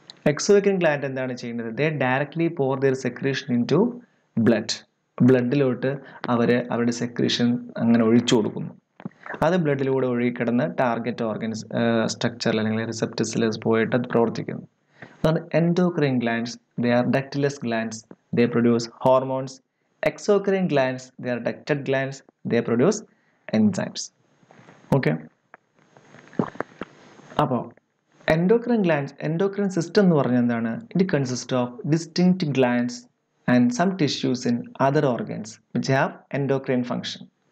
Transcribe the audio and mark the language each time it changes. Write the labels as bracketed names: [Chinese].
[Malayalam] Exocrine gland എന്താണ് ചെയ്യുന്നത്? [English] They directly pour their secretion into blood. [Malayalam] ബ്ലഡിലോട്ട് അവരുടെ സെക്രീഷൻ അങ്ങനെ ഒഴിച്ചു കൊടുക്കുന്നു. അത് ബ്ലഡിലൂടെ ഒഴുകിക്കിടന്ന് ടാർഗറ്റ് ഓർഗൻസ് സ്ട്രക്ചറിൽ അല്ലെങ്കിൽ റിസപ്റ്റേഴ്സിൽ പോയിട്ട് അത് പ്രവർത്തിക്കുന്നു. [English] അതാണ് endocrine glands. They are ductless glands, they produce hormones. Exocrine glands, they are ducted glands, they produce enzymes. Okay. [Malayalam] അപ്പോൾ endocrine glands, endocrine system എന്ന് പറഞ്ഞാൽ എന്താണ്? [English] It consists of distinct glands and some tissues in other organs which have endocrine function.